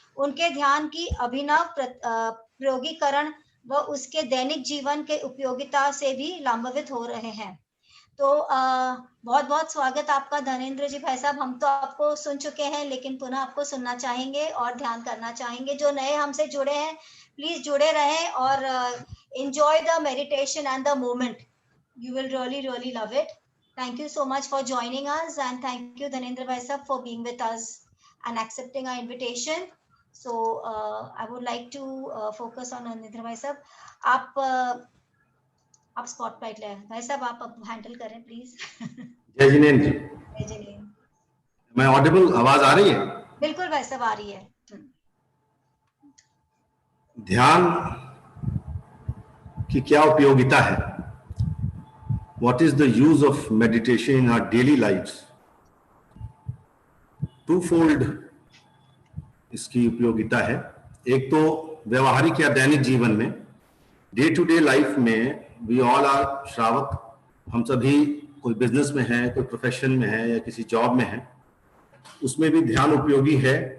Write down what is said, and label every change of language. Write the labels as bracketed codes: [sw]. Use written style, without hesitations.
[hi] उनके ध्यान की अभिनव प्रयोगीकरण व उसके दैनिक जीवन के उपयोगिता से भी लाभान्वित हो रहे हैं। तो बहुत बहुत स्वागत आपका धनेंद्र जी भाई साहब। हम तो आपको सुन चुके हैं, लेकिन पुनः आपको सुनना चाहेंगे और ध्यान करना चाहेंगे। जो नए हमसे जुड़े हैं प्लीज जुड़े रहें और [en] enjoy the meditation and the moment. You will really love it. Thank you so much for joining us, and thank you Dhanendra bhai sahab for being with us and accepting our invitation. So I would like to focus on Dhanendra bhai sahab. [hi] आप spotlight ले भाई साहब, आप handle करें please. जय जिनेंद्र। जय जिनेंद्र। मैं Audible, आवाज आ रही है? बिल्कुल भाई साहब आ रही है। ध्यान की क्या उपयोगिता है? [en] What is the use of meditation in our daily lives? [hi] टूफोल्ड इसकी उपयोगिता है। एक तो व्यवहारिक या दैनिक जीवन में, [en] day to day life [hi] में [en] we all are [hi] श्रावक, हम सभी कोई बिजनेस में है, कोई प्रोफेशन में है या किसी जॉब में है, उसमें भी ध्यान उपयोगी है।